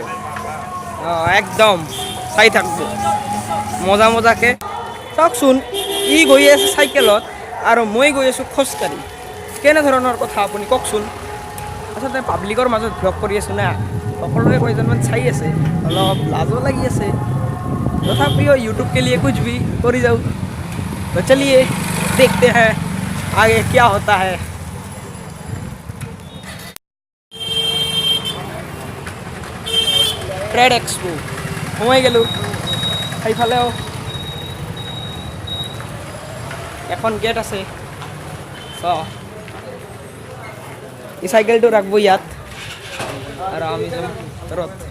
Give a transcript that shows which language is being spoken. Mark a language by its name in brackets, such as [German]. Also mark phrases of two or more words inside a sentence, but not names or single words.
[Assamese] অঁ একদম চাই থাকব মজাকে। চাওকচোন, ই গৈ আছে চাইকেলত আৰু মই গৈ আছোঁ খোজকাঢ়ি। কেনেধৰণৰ কথা আপুনি কওকচোন। আচলতে পাব্লিকৰ মাজত ভ্লগ কৰি আছোঁ না, সকলোৱে কেইজনমান চাই আছে, অলপ লাজো লাগি আছে। [Hindi] তথাপিও यूट्यूब के लिए कुछ भी करी जाऊँ। तो चलिए देखते हैं आगे क्या होता है। [Assamese] ট্ৰেড এক্সপো সোমাই গেলোঁ। সেইফালেও এখন গেট আছে। এই চাইকেলটো ৰাখব ইয়াত আৰু আমি যাম ভিতৰত।